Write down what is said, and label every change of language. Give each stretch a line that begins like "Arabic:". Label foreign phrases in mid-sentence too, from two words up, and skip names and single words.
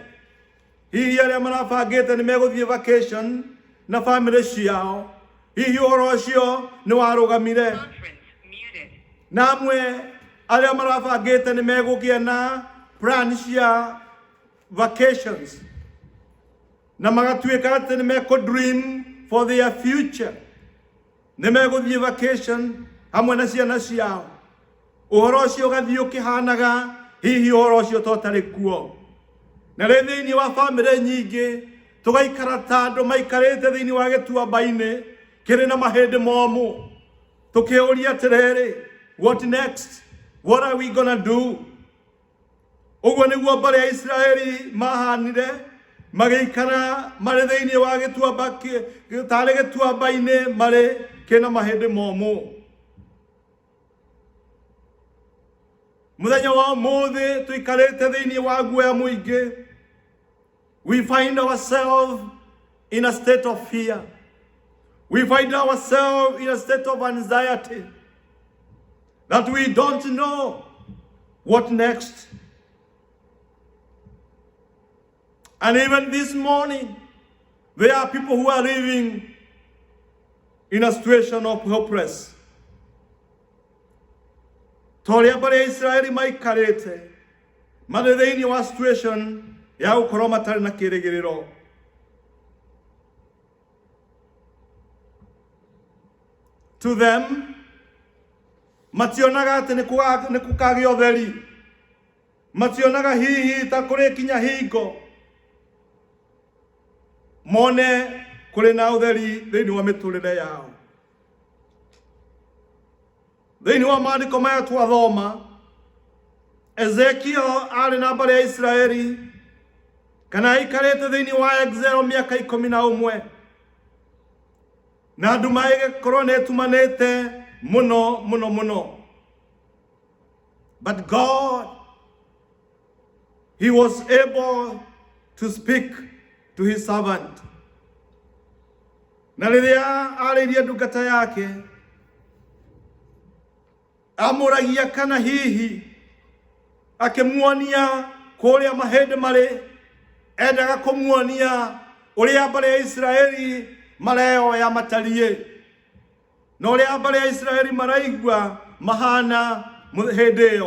Kikuyu: Hihi arĩa marabangĩte nĩ megũthiĩ vacation na family ciao, hihi ũhoro ũcio nĩ warũgamire. Na amwe arĩa marabangĩte nĩ megũgĩa na plan cia vacations, na magatuĩka atĩ nĩ mekũ-dream
English: for their future,
Kikuyu: nĩ megũthiĩ vacation hamwe na ciana ciao. Ũhoro ũcio ũgathiĩ ũkĩhanaga hihi ũhoro ũcio totarĩ kuo. Na rĩu thĩinĩ wa family nyingĩ tũgaikara ta andũ maikarĩte thĩinĩ wa gĩtuamba-inĩ kĩrĩ na mahĩndĩ momũ, tũkĩũria atĩrĩrĩ,
English: what next? What are we gonna do?
Kikuyu: Ũguo nĩguo mbarĩ ya Isiraeli mahanire, magĩikara marĩ thĩinĩ wa gĩtuamba, tarĩ gĩtuamba-inĩ marĩ kĩna mahĩndĩ momũ. Mũthenya wa ũmũthĩ tũikarĩte thĩinĩ wa guoya mũingĩ.
English: We find ourselves in a state of fear. We find ourselves in a state of anxiety, that we don't know what next. And even this morning, there are people who are living in a situation of hopeless.
Kikuyu: Toria bare Israeli maikarĩte marĩ thĩinĩ wa situation ya gũkorwo matarĩ na kĩĩrĩgĩrĩro.
English: To them,
Kikuyu: mationaga atĩ nĩ gũkagĩa ũtheri, mationaga hihi ta kũrĩ kinya hingo mone kũrĩ na ũtheri thĩinĩ wa mĩtũrĩre yao. Thĩinĩ wa maandĩko maya twathoma, Ezekiel arĩ na mbarĩ ya Isiraeli, kana aikarĩte thĩinĩ wa exile mĩaka 11, na andũ magĩkorwo nĩ etumanĩte mũno mũno mũno.
English: But God, He was able to speak to His servant.
Kikuyu: Na rĩrĩa arĩirie ndungata yake, amũragia kana hihi akĩmuonia kũrĩa mahĩndĩ marĩ, endaga kũmuonia ũrĩa mbarĩ ya Isiraeli mareoya matariĩ, na ũrĩa mbarĩ ya Isiraeli maraigua mahana hĩndĩ ĩyo.